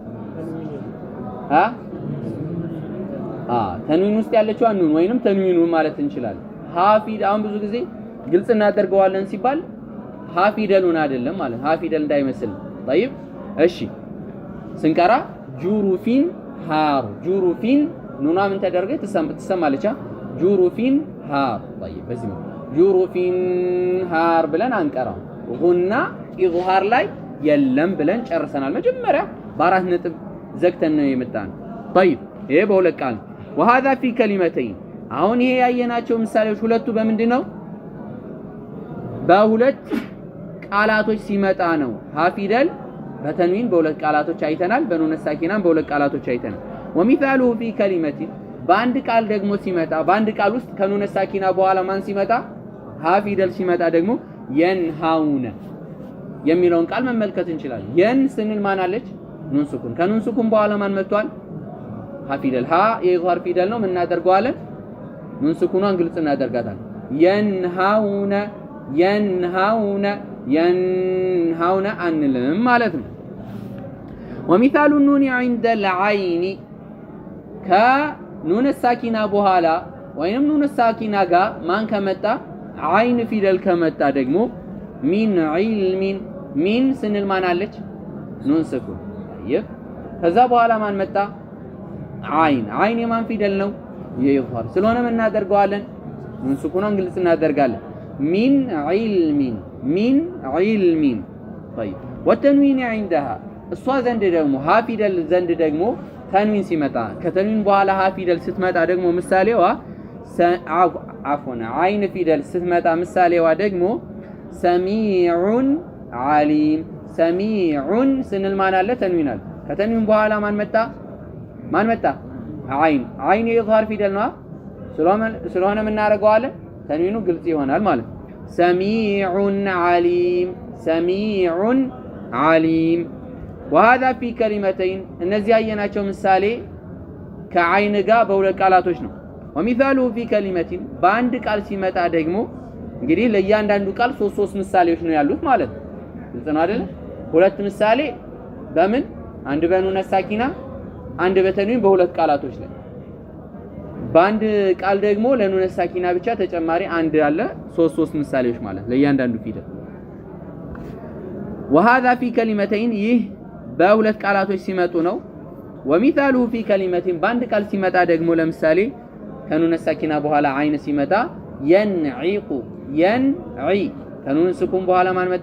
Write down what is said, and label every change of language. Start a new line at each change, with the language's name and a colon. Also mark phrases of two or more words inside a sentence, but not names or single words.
Amharic: ተንዊን ውስጥ ያለችው ኑን ወይንም ተንዊኑን ማለት እንችላለን። ሀ ፊደል አሁን ብዙ ጊዜ ግልጽ እናደርገዋለን ሲባል ሀ ፊደሉን አይደለም ማለት ሀ ፊደል እንዳይመስል። طيب እሺ ስንቀራ
Arabic: جرف هار
Amharic: ጁሩፊን ኑና ምን ተደርገ ትሰማለች?
Arabic: جرف هار
Amharic: طيب በዚህ ነው
Arabic: جرف هار
Amharic: ብለን አንቀራው። ጉና ኢዝሃር ላይ የለም ብለን ጨርሰናል። መጀመሪያ በአራት ነጥብ ዘግተን ነው የመጣን። طيب ይሄ በሁለት ቃል
Arabic: وهذا في كلمتين
Amharic: አሁን ይሄ ያየናቸው ምሳሌዎች ሁለቱ በምንድን ነው? በሁለት ቃላቶች ሲመጣ ነው። ሀ ፊደል በተንዊን በሁለት ቃላቶች አይተናል። በኑን ሳኪናን በሁለት ቃላቶች አይተናል።
Arabic: ومثاله في كلمة
Amharic: በአንድ ቃል ደግሞ ሲመጣ በአንድ ቃል ውስጥ ከኑን ሳኪና በኋላ ማን ሲመጣ? ሀ ፊደል ሲመጣ ደግሞ የንሃውነ የሚለውን ቃል መመልከት እንችላለን። የን ስንል ማን አለች? ኑን ሱኩን። ከኑን ሱኩን በኋላ ማን መጥቷል? ሀ ፊደል። ሀ የኢኽፋር ፊደል ነው። ምን እናደርገዋለን? ኑን ሱኩኗን ግልጽ እናደርጋታለን። የንሃውነ የንሃውነ የንሃውነ አንልም ማለት ነው።
Arabic: ومثال النون عند العين
Amharic: ከኑን ሳኪና በኋላ ወይንም ኑን ሳኪና ጋር ማን ከመጣ? አይን ፊደል ከመጣ ደግሞ
Arabic: من علم
Amharic: ሚን ስንል ማን አለች? ኑን ስኩን። طيب ከዛ በኋላ ማን መጣ? አይን። አይን የማን ፊደል ነው? የኢኽፋር። ስለሆነ ምን እናደርገዋለን? ኑን ስኩኗን ግልጽ እናደርጋለን።
Arabic: من علم من علم طيب والتنوين عندها
Amharic: እሷ ዘንድ ደግሞ ሀ ፊደል ዘንድ ደግሞ ተንዊን ሲመጣ ከተንዊን በኋላ ሀ ፊደል ስትመጣ ደግሞ ምሳሌዋ አፎና አይን ፊደል ስትመጣ ምሳሌዋ ደግሞ
Arabic: سميع عليم።
Amharic: ሰሚዑን ስንል ማን አለ? ተንዊን አለ። ከተንዊን በኋላ ማን መጣ? ማን መጣ? አይን። አይን የኢኽፋር ፊደል ነው። ስለሆነ ምን እናደርገዋለን? ተንዊኑ ግልጽ ይሆናል ማለት ነው።
Arabic: سميع عليم سميع عليم وهذا في كلمتين
Amharic: እነዚህ ያየናቸው ምሳሌ ከአይን ጋር በሁለት ቃላቶች ነው።
Arabic: ومثاله في كلمة
Amharic: በአንድ ቃል ሲመጣ ደግሞ እንግዲህ ለእያንዳንዱ ቃል ሶስት ምሳሌዎች ነው ያሉት ማለት ነው። ግልጽ ነው አይደል? ሁለት ምሳሌ በምን? አንድ በኑን ሳኪና አንድ በተንዊን በሁለት ቃላቶች ላይ። በአንድ ቃል ደግሞ ለኑን ሳኪና ብቻ ተጨማሪ አንድ አለ። ሶስት ምሳሌዎች ማለት ለእያንዳንዱ ፊደል።
Arabic: وهذا في كلمتين
Amharic: ይህ በሁለት ቃላቶች ሲመጡ ነው።
Arabic: ومثاله في كلمة
Amharic: በአንድ ቃል ሲመጣ ደግሞ ለምሳሌ ከኑን ሳኪና በኋላ አይን ሲመጣ የንዒቁ የንዒ ከኑን ስኩን በኋላ ማን መጣ?